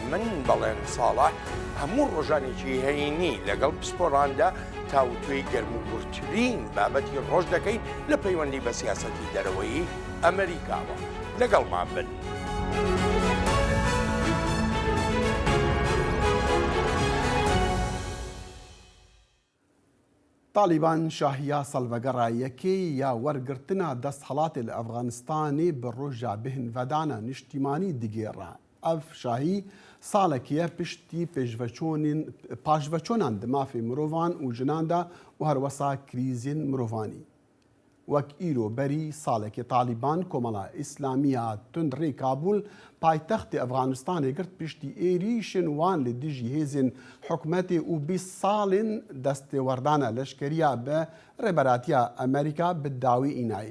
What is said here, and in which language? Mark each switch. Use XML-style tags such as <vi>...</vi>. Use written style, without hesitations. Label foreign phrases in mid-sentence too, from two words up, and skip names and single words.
<ckb>من بەڵێن ساڵح هەموو ڕۆژانێکی هەینی لەگەڵ پسپۆڕاندا تاوتوێی گەرموگورترین بابەتی ڕۆژ دەکەین لە پەیوەندی بە سیاسەتی دەرەوەی ئەمریکاوە. لەگەڵمان بن.</ckb> <ku>طالبان شاهیا سەڵڤەگەڕا یەکەی یا وەرگرتنا دەستهەڵاتێ لە ئەفغانستانê bi ڕۆژا bihinvedana niştîmanî digêra. Ev şahî salekî ye piştî paşveçonan di mafê mirovan û jinan da û her wesa krîzên mirovanî. Wek îro berî salekê Talîban Komala İslamiya Tundrê Kabûl paytextê Efganistanê girt piştî êrîşên wan li dijî hêzên hikûmetê û 20 salên destêwerdana leşkeriya bi rêberatiya Amerîka bi dawî înayî.</ku>